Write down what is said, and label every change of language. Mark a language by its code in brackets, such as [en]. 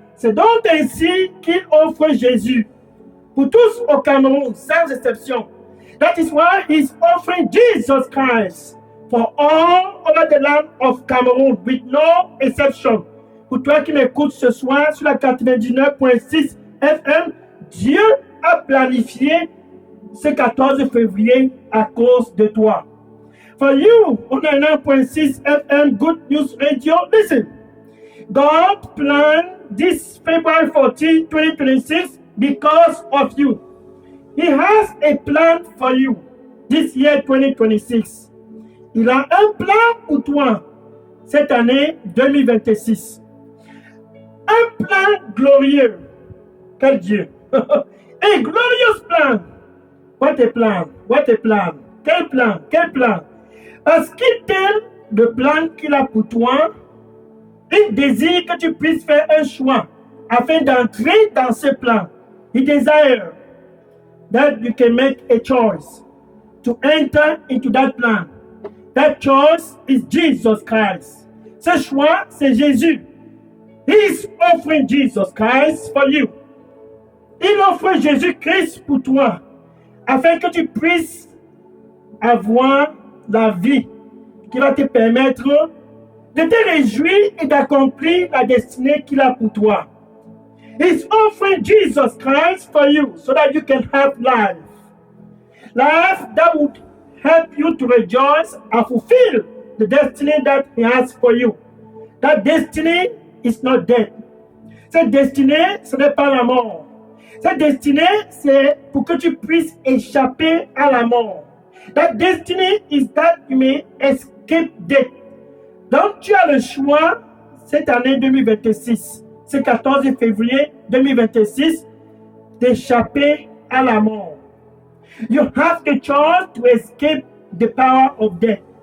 [fr] C'est donc ainsi qu'il offre Jésus pour tous au Cameroun, sans exception. [en] That is why he's offering Jesus Christ for all over the land of Cameroon, with no exception. [fr] Pour toi qui m'écoutes ce soir sur la 99.6 FM, Dieu a planifié ce 14 février à cause de toi. [en] For you, on 9.6 FM Good News Radio, listen. God planned this February 14, 2026 because of you. He has a plan for you this year 2026. [fr] Il a un plan pour toi cette année 2026. Un plan glorieux. Quel Dieu. [en] A glorious plan. What a plan. [fr] What a plan. Quel plan. Quel plan. Parce qu'il t'aime le plan qu'il a pour toi, il désire que tu puisses faire un choix afin d'entrer dans ce plan. [en] He desires that you can make a choice to enter into that plan. That choice is Jesus Christ. [fr] Ce choix, c'est Jésus. [en] He is offering Jesus Christ for you. [fr] Il offre Jésus-Christ pour toi, afin que tu puisses avoir la vie qui va te permettre de te réjouir et d'accomplir la destinée qu'il a pour toi. [en] He's offering Jesus Christ for you so that you can have life. Life that would help you to rejoice and fulfill the destiny that He has for you. That destiny is not death. [fr] Cette destinée, ce n'est pas la mort. Cette destinée, c'est pour que tu puisses échapper à la mort. [en] That destiny is that you may escape death. [fr] Donc, tu as le choix cette année 2026, ce 14 février 2026, d'échapper à la mort. [en] You have the choice to escape the power of death.